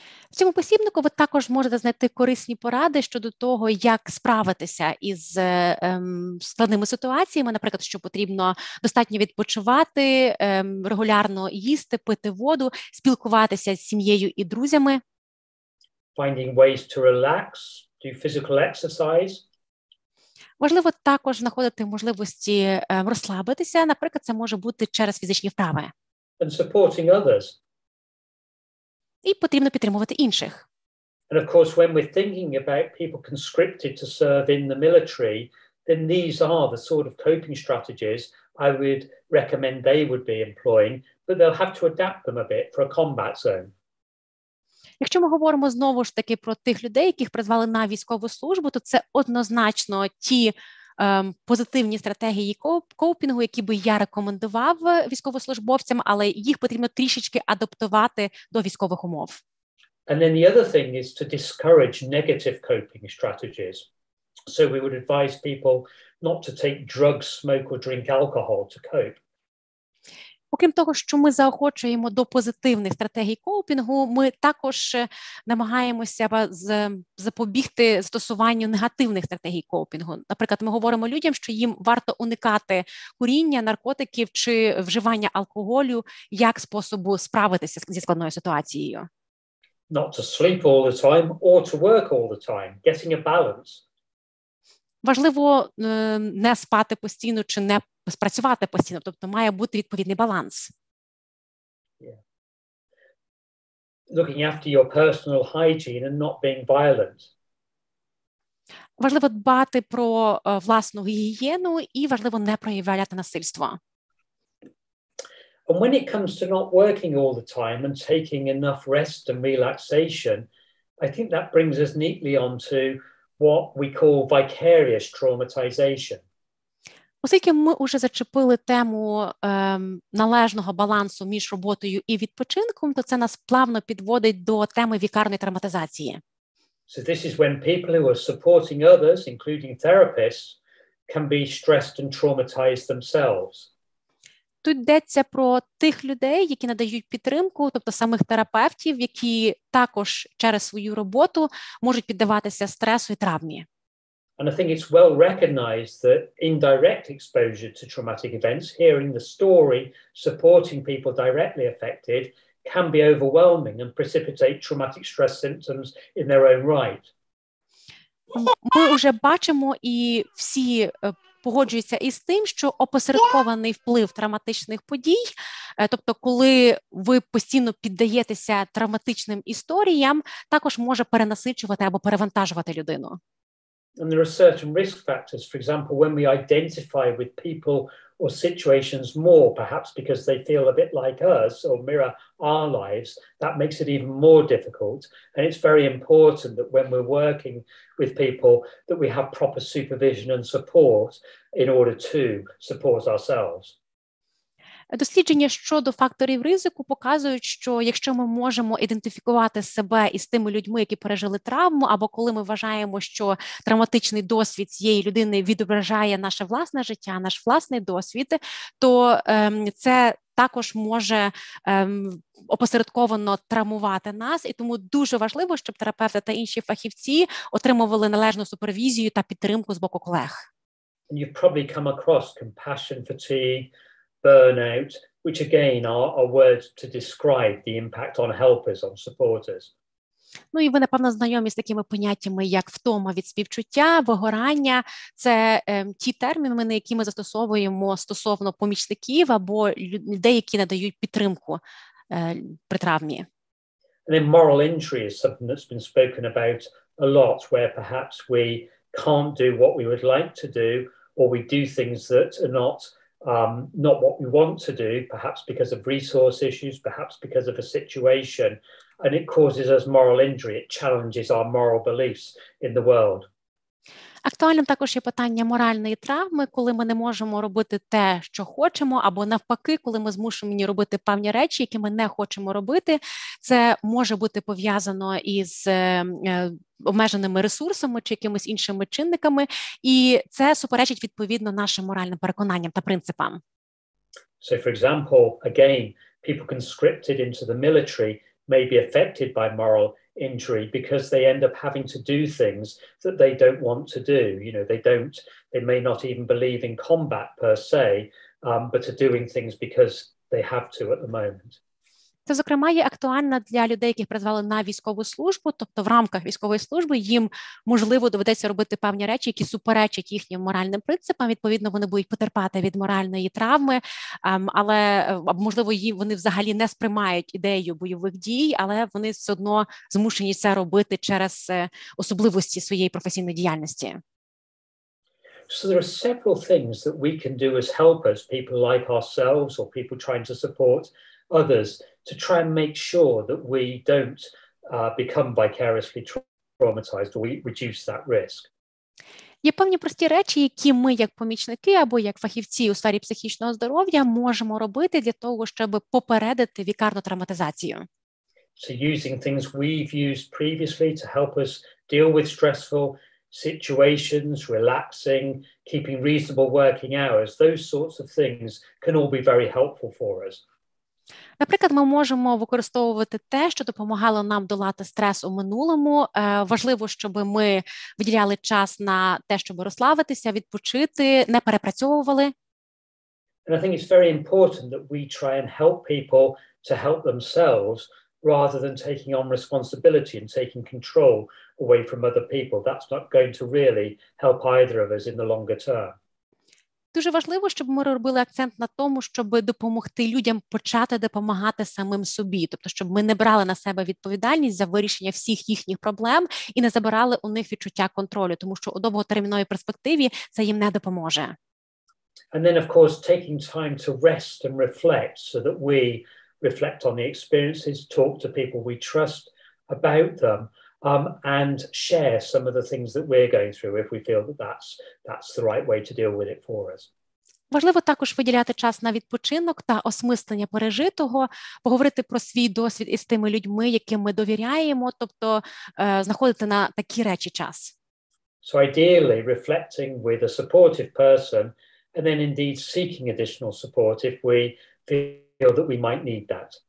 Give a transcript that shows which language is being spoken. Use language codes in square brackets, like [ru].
[uk] В цьому посібнику ви також можете знайти корисні поради щодо того, як справитися із складними ситуаціями, наприклад, що потрібно достатньо відпочивати, регулярно їсти, пити воду, спілкуватися з сім'єю і друзями. [en] Finding ways to relax, do physical exercise. [uk] Важливо також знаходити можливості розслабитися, наприклад, це може бути через фізичні вправи. [en] and supporting others. [uk] І потрібно підтримувати інших. [en] And of course, when we're thinking about people conscripted to serve in the military, then these are the sort of coping strategies I would recommend they would be employing, but they'll have to adapt them a bit for a combat zone. [uk] Якщо ми говоримо знову ж таки про тих людей, яких призвали на військову службу, то це однозначно ті позитивні стратегії коупінгу, які би я рекомендував військовослужбовцям, але їх потрібно трішечки адаптувати до військових умов. [en] And then the other thing is to discourage negative coping strategies. So we would advise people not to take drugs, smoke or drink alcohol to cope. [uk] Окрім того, що ми заохочуємо до позитивних стратегій коупінгу, ми також намагаємося запобігти застосуванню негативних стратегій коупінгу. Наприклад, ми говоримо людям, що їм варто уникати куріння, наркотиків чи вживання алкоголю як способу справитися зі складною ситуацією. [en] Not to sleep all the time or to work all the time, getting a balance. [uk] Важливо не спати постійно чи не спрацювати постійно, тобто має бути відповідний баланс. [en] Yeah. Looking after your personal hygiene and not being violent. [uk] Важливо дбати про власну гігієну і важливо не проявляти насильство. [en] And when it comes to not working all the time and taking enough rest and relaxation, I think that brings us neatly onto what we call vicarious traumatization. [uk] Оскільки ми вже зачепили тему належного балансу між роботою і відпочинком, то це нас плавно підводить до теми вікарної травматизації. [en] So this is when people who are supporting others, including therapists, can be stressed and traumatized themselves. [uk] Тут йдеться про тих людей, які надають підтримку, тобто самих терапевтів, які також через свою роботу можуть піддаватися стресу і травмі. [en] And I think it's well recognized that indirect exposure to traumatic events, hearing the story, supporting people directly affected, can be overwhelming and precipitate traumatic stress symptoms in their own right. [uk] Ми вже бачимо і всі погоджуються із тим, що опосередкований вплив травматичних подій, тобто коли ви постійно піддаєтеся травматичним історіям, також може перенасичувати або перевантажувати людину. [en] And there are certain risk factors. For example, when we identify with people or situations more, perhaps because they feel a bit like us or mirror our lives, that makes it even more difficult. And it's very important that when we're working with people, that we have proper supervision and support in order to support ourselves. [uk] Дослідження щодо факторів ризику показують, що якщо ми можемо ідентифікувати себе із тими людьми, які пережили травму, або коли ми вважаємо, що травматичний досвід цієї людини відображає наше власне життя, наш власний досвід, то це також може опосередковано травмувати нас, і тому дуже важливо, щоб терапевти та інші фахівці отримували належну супервізію та підтримку з боку колег. [en] You've probably come across compassion fatigue, burnout, which again are words to describe the impact on helpers, on supporters. [uk] Ну і ви, напевно, знайомі з такими поняттями, як втома від співчуття, вигорання. Це ті терміни, які ми застосовуємо стосовно помічників або людей, які надають підтримку при травмі. [en] And then moral injury is something that's been spoken about a lot, where perhaps we can't do what we would like to do, or we do things that are not what we want to do, perhaps because of resource issues, perhaps because of a situation, and it causes us moral injury. It challenges our moral beliefs in the world. [uk] Актуальним також є питання моральної травми, коли ми не можемо робити те, що хочемо, або навпаки, коли ми змушені робити певні речі, які ми не хочемо робити. Це може бути пов'язано із обмеженими ресурсами чи якимись іншими чинниками, і це суперечить відповідно нашим моральним переконанням та принципам. [en] So, for example, again, people conscripted into the military may be affected by moral injury because they end up having to do things that they don't want to do. You know, they may not even believe in combat per se, but are doing things because they have to at the moment. [uk] Це, зокрема, є актуальна для людей, яких призвали на військову службу, тобто в рамках військової служби їм, можливо, доведеться робити певні речі, які суперечать їхнім моральним принципам, відповідно, вони будуть потерпати від моральної травми, але, можливо, вони взагалі не сприймають ідею бойових дій, але вони все одно змушені це робити через особливості своєї професійної діяльності. [en] So there are several things that we can do as helpers, people like ourselves or people trying to support others, to try and make sure that we don't become vicariously traumatized, or we reduce that risk. [uk] Є певні прості речі, які ми, як помічники або як фахівці у сфері психічного здоров'я, можемо робити для того, щоб попередити вікарну травматизацію. [en] So using things we've used previously to help us deal with stressful situations, relaxing, keeping reasonable working hours, those sorts of things can all be very helpful for us. [uk] Наприклад, ми можемо використовувати те, що допомагало нам долати стрес у минулому. Важливо, щоб ми виділяли час на те, щоб розслабитися, відпочити, не перепрацьовували. [en] And I think it's very important that we try and help people to help themselves rather than taking on responsibility and taking control away from other people. That's not going to really help either of us in the longer term. [uk] Дуже важливо, щоб ми робили акцент на тому, щоб допомогти людям почати допомагати самим собі. Тобто, щоб ми не брали на себе відповідальність за вирішення всіх їхніх проблем і не забирали у них відчуття контролю, тому що у довготерміновій перспективі це їм не допоможе. [en] And then, of course, taking time to rest and reflect so that we reflect on the experiences, talk to people we trust about them, and share some of the things that we're going through if we feel that that's the right way to deal with it for us. [uk] Важливо також виділяти час на відпочинок та осмислення пережитого, поговорити про свій досвід із тими людьми, яким ми довіряємо, тобто знаходити на такі речі час. [en] So ideally, reflecting with a supportive person and then indeed seeking additional support if we feel that we might need that.